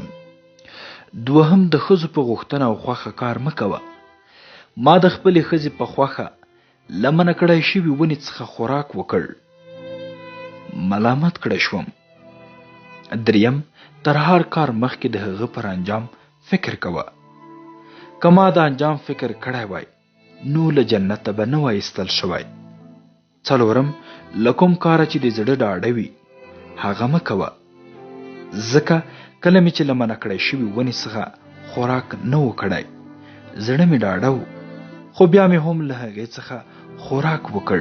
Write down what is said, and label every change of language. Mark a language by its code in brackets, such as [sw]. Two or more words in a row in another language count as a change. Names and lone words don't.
[ps] دوهم، د ښځو په غوښتنه او خوښه کار مه کوه. ما د خپلې ښځې په خوښه له منع کړی شوي ونې څخه خوراک وکړ، ملامت کړی شوم. دریم، تر هر کار مخکې د هغه پر انجام فکر کوه. که ما د انجام فکر کړی وای نو له جنته به نه وای ایستل شوی. څلورم، له کوم کاره چې د زړه ډاډه وي هغه مه کوه، ځکه کله مې چې له منع کړی شوي ونې څخه خوراک نه و کړی زړه مې ډاډه و، خو بیا مې هم له هغې څخه خوراک وکړ.